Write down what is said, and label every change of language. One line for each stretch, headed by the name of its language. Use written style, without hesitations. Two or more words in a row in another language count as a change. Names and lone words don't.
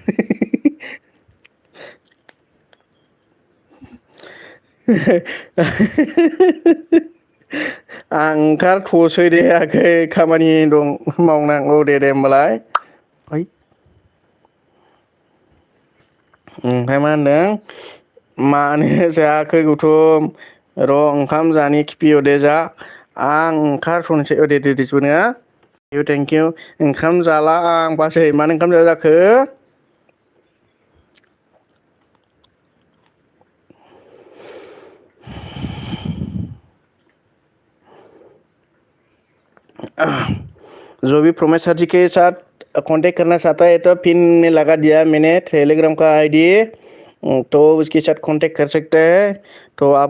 Bodo: आं ओंखारथ'सै दे आगै खामानि दं मावनांगौ दे होमबालाय ओइ ओमफ्राय मा होनदों मानो जायाखै गौथम र' ओंखाम जानि खिफि दे जा आं ओंखारथ'नोसै दे जेबो नङा
English: thank you
Bodo: ओंखाम जाला आं बासै मानो ओंखाम जाया जाखो
Hindi: जो भी प्रमेश सर जी के साथ कांटेक्ट करना चाहता है तो पिन में लगा दिया मैंने टेलीग्राम का आईडी तो उसके साथ कांटेक्ट कर सकते हैं तो